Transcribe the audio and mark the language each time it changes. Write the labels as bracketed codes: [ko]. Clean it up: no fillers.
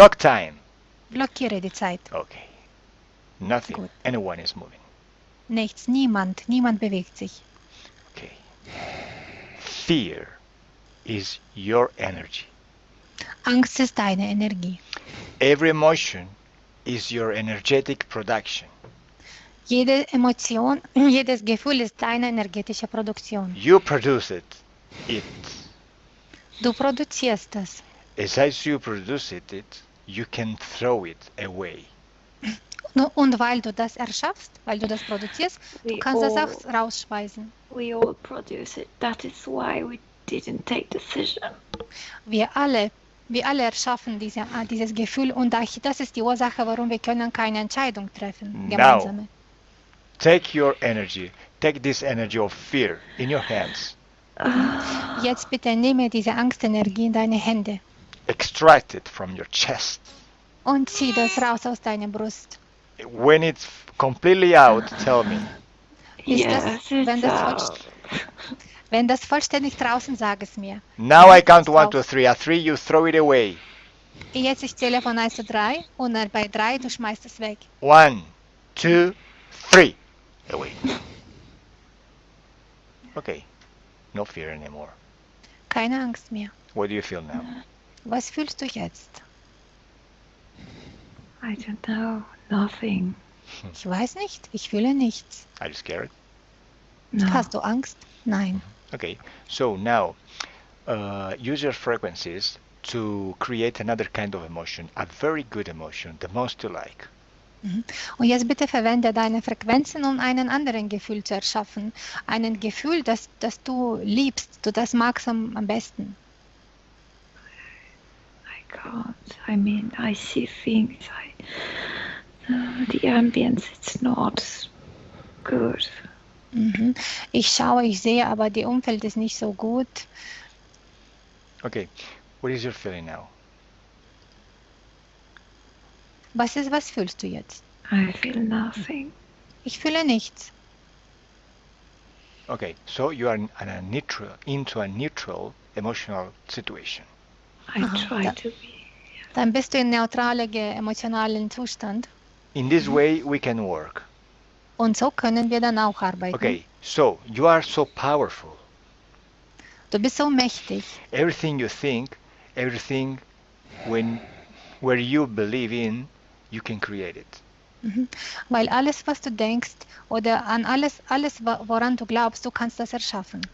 [en] Block time. [de] Blockiere die Zeit. [en] Okay, nothing. Good. Anyone is moving. [de] Nichts, niemand bewegt sich. [en] Okay. Fear is your energy. [de] Angst ist deine Energie. [en] Every emotion is your energetic production. [de] Jede Emotion, jedes Gefühl ist deine energetische Produktion. [en] You produce it. [de] Du produzierst das. [en] As you produce it, you can throw it away. [de] Und weil du das erschaffst, weil du das produzierst, du [en] We [de] kannst das [en] all- [de] auch rausschmeißen. [en] We all produce it. That is why we didn't take decision. [de] Wir alle erschaffen dieses Gefühl und das ist die Ursache, warum wir können keine Entscheidung treffen, gemeinsame. [en] Take your energy. Take this energy of fear in your hands. [de] Jetzt bitte nehme diese Angstenergie in deine Hände [en] Extract it from your chest. [de] und zieh das raus aus deiner Brust. [en] When it's completely out, tell me. [de] Ist [en] Yes, [de] das, wenn [en] it's [de] das [en] out. [de] Wenn das vollständig draußen, sag es mir. [en] Now I count [de] Raus. [en] 1, 2, 3. At 3 you throw it away. [de] Jetzt ich zähle von 1 zu 3 und bei 3 du schmeißt es weg. [en] 1, 2, 3. Away. Okay. No fear anymore. [de] Keine Angst mehr. [en] What do you feel now? [de] Was fühlst du jetzt? [en] I don't know. Nothing. [de] Ich weiß nicht. Ich fühle nichts. [en] Are you scared? No. [de] Hast du Angst? Nein. [en] Okay. So now, use your frequencies to create another kind of emotion, a very good emotion, the most you like. [de] Und jetzt bitte verwende deine Frequenzen, um einen anderen Gefühl zu erschaffen. Ein Gefühl, das du liebst, du das magst am besten. [en] I can't. I mean, I see things. The ambience, it's not good. [de] Ich schaue, ich sehe, aber die Umfeld ist nicht so gut. [en] Okay. What is your feeling now? [de] Was fühlst du jetzt? [en] I feel nothing. [de] Ich fühle nichts. [en] Okay. So you are into a neutral emotional situation. I try to be. [de] Dann bist du in neutralem emotionalen Zustand. [en] In this way we can work. [de] Und so können wir dann auch arbeiten. [en] Okay. So you are so powerful. [de] Du bist so mächtig. [en] Everything you think, everything where you believe in, you can create it. [de] Weil alles, was du denkst oder an alles, woran du glaubst, du kannst das erschaffen.